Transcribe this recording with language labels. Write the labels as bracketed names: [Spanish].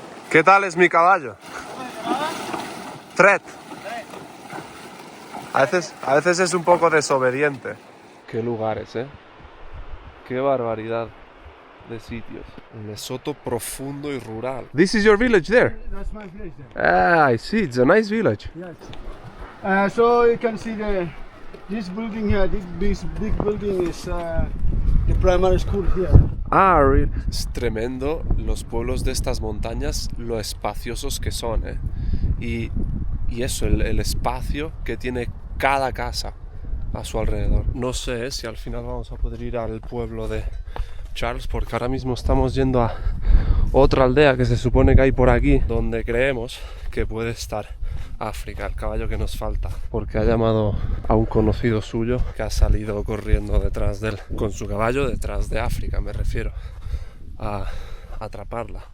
[Spanish] ¿Qué tal es mi caballo? Tret. A veces es un poco desobediente. Qué lugares, qué barbaridad de sitios. Un Lesoto profundo y rural. [English] This is your village there? That's my village there. Ah, I see. It's a nice village. Yes. So you can see this building here, this big building is the primary school here. Ah, really? [Spanish] Es tremendo los pueblos de estas montañas, lo espaciosos que son, y eso, el espacio que tiene cada casa a su alrededor. No sé si al final vamos a poder ir al pueblo de Charles, porque ahora mismo estamos yendo a otra aldea que se supone que hay por aquí, donde creemos que puede estar África, el caballo que nos falta, porque ha llamado a un conocido suyo que ha salido corriendo detrás de él, con su caballo detrás de África, me refiero, a atraparla.